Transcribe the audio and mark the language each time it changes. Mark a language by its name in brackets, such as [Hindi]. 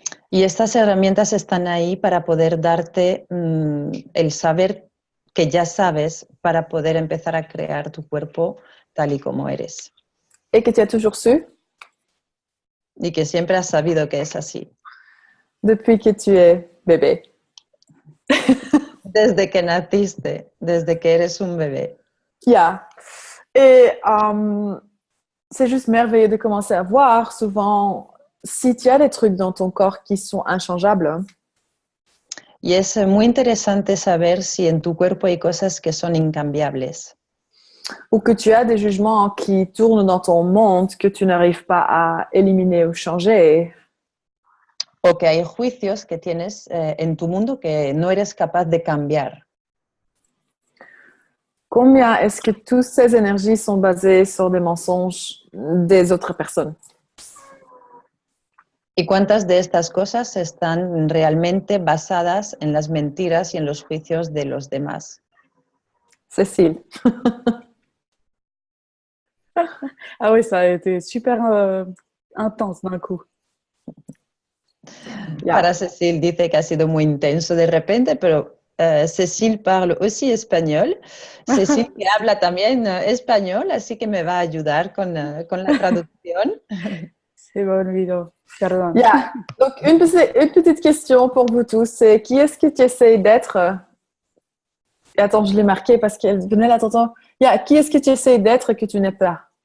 [Spanish] Y estas herramientas están ahí para poder darte el saber que ya sabes para poder empezar a crear tu cuerpo tal y como eres. [French] Et que tu as toujours su. [Spanish] Y que siempre has sabido que es así. [French] Depuis que tu es bébé. [Spanish] Desde que naciste, desde que eres un bebé. [English] Yeah. [French] Et c'est juste merveilleux de commencer à voir souvent si tu as des trucs dans ton corps qui sont inchangeables. [Spanish] Y es muy interesante saber si en tu cuerpo hay cosas que son incambiables. [French] Ou que tu as des jugements qui tournent dans ton monde que tu n'arrives pas à éliminer ou changer. [Spanish] O que hay juicios que tienes en tu mundo que no eres capaz de cambiar. [French] Combien est-ce que toutes ces énergies sont basées sur des mensonges des autres personnes? [Spanish] ¿Y cuántas de estas cosas están realmente basadas en las mentiras y en los juicios de los demás? [French] Cécile. Ah oui, ça a été super intense d'un coup. [English] Yeah. [Spanish] Para Cécile dice que ha sido muy intenso de repente, pero Cécile [French] parle aussi [Spanish] español. Cécile que habla también español, así que me va a ayudar con la traducción. [French] C'est bon, Ludo. Pardon. [English] Yeah. [French] Donc, une petite question pour vous tous, c'est qui est-ce que tu essayes d'être? Et attends, je l'ai marqué parce qu'elle venait là, t'entends? [English] Yeah. [French] Qui est-ce que tu essayes d'être que tu n'es pas?